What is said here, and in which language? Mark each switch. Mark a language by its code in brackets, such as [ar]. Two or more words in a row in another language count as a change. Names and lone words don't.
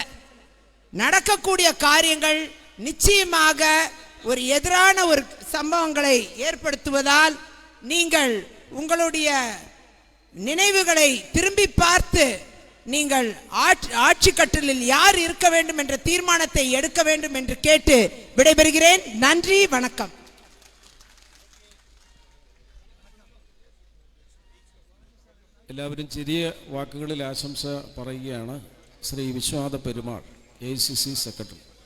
[ta] நடக்கக்கூடிய காரியங்கள் நிச்சயமாக ஒரு எதிரான ஒரு சம்பவங்களை ஏற்படுத்துவதால் நீங்கள் உங்களுடைய நினைவுகளை திரும்பி பார்த்து நீங்கள் ஆட்சி கட்டலில் யார் இருக்க வேண்டும் என்ற தீர்மானத்தை எடுக்க வேண்டும் என்று கேட்டு விடைபெறுகிறேன். நன்றி, வணக்கம். [ml] എല്ലാവരും ചെറിയ വാക്കുകളിൽ ആശംസ പറയുകയാണ്. ശ്രീ വിശ്വനാഥ പെരുമാൾ, AICC സെക്രട്ടറി.